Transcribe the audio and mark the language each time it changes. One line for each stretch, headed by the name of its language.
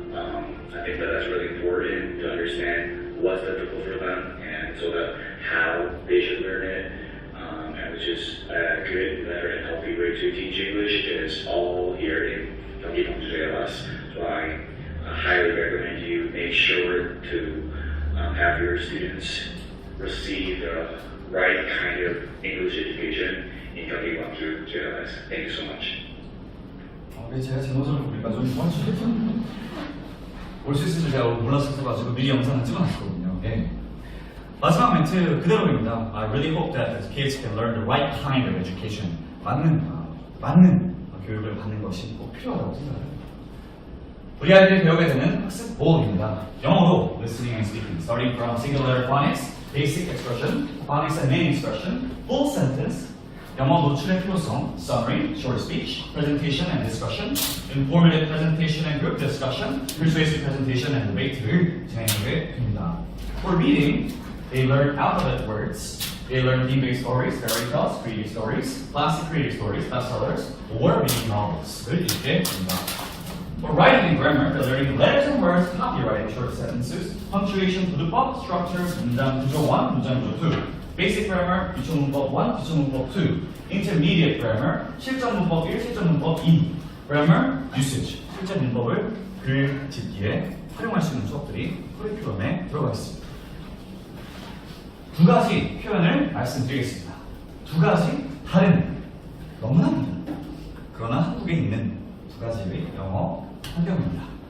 English: I think that that's really important to understand what's difficult for them, and so that how they should learn it, and which is a good, better, and healthy way to teach English is all here in Gyeonggi JLS. So I highly recommend you make sure to have your students receive the right kind of English education in Gyeonggi JLS. Thank you so much.
Korean: 제가 제 모습을 보니까 좀 올 수 있을 줄 제가 몰랐어가지고 미리 영상을 찍어놨거든요. 네. 마지막 멘트 그대로입니다.
English: I really hope that the kids can learn the right kind of education.
Korean: 맞는 교육을 받는 것이 꼭 필요하다고 생각해요. 우리 아이들이 배우게 되는 학습 보호입니다. 영어로
English: listening and speaking, starting from single letter phonics, basic expression, phonics and main expression, full sentence,
Korean: 영어 노출의 필요성,
English: summary, short speech, presentation and discussion, informative presentation and group discussion, persuasive presentation and debate를
Korean: 진행하게 됩니다.
English: For reading, they learn alphabet words, they learn theme-based stories, fairy tales, creative stories, classic creative stories, bestsellers, or mini novels를
Korean: 읽게 됩니다.
English: For writing and grammar, they're learning letters and words, copywriting, short sentences, punctuation,
Korean: 부두법,
English: structures,
Korean: 문장 구조 1, 문장 구조 2.
English: Basic grammar,
Korean: 기초문법 1, 기초문법 2.
English: Intermediate grammar,
Korean: 실전 문법 1, 실전 문법 2.
English: Grammar, usage,
Korean: 실전 문법을 글 짓기에 활용할 수 있는 수업들이 커리큘럼에 들어가 있습니다. 두 가지 표현을 말씀드리겠습니다. 두 가지 다른, 너무나 다른, 그러나 한국에 있는 두 가지의 영어 환경입니다.